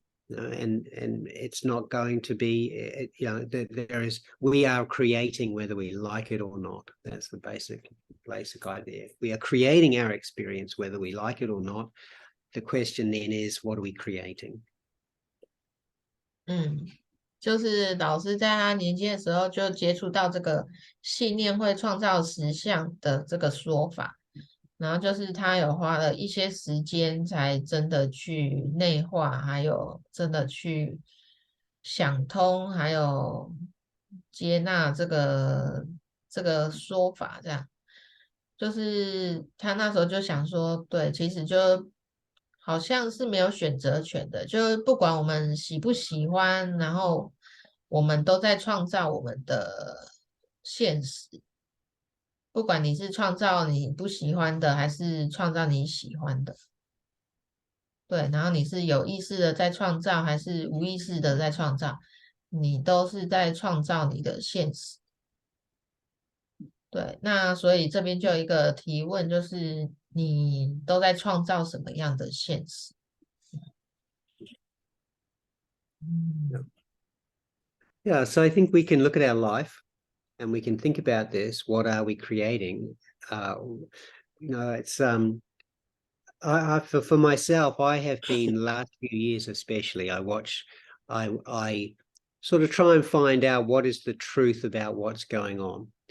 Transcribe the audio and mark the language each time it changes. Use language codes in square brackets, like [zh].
[en] And it's not going to be, we are creating whether we like it or not. That's the basic idea. We are creating our experience whether we like it or not. The question then is, what are we creating? [zh] 就是老师在他年轻的时候就接触到这个信念会创造实相的这个说法，然后就是他有花了一些时间才真的去内化，还有真的去想通，还有接纳这个说法，这样就是他那时候就想说，对，其实就好像是没有选择权的，就是不管我们喜不喜欢，然后我们都在创造我们的现实。不管你是创造你不喜欢的，还是创造你喜欢的，对，然后你是有意识的在创造，还是无意识的在创造，你都是在创造你的现实。对，那所以这边就有一个提问，就是你都在创造什么样的现实 [en] ？Yeah, so I think we can look at our life and we can think about this. What are we creating? It's for myself, I have been last few years especially, I sort of try and find out what is the truth about what's going on.